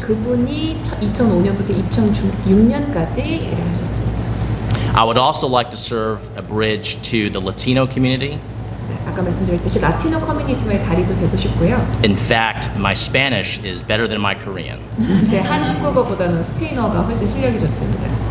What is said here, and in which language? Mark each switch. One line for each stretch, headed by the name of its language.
Korean: 네, 그분이 2005년부터 2006년까지 일을 하셨습니다.
English: I would also like to serve a bridge to the Latino community.
Korean: 네, 아까 말씀드렸듯이 라티노 커뮤니티와의 다리도 되고 싶고요.
English: In fact, my Spanish is better than my Korean.
Korean: 제 한국어보다는 스페인어가 훨씬 실력이 좋습니다.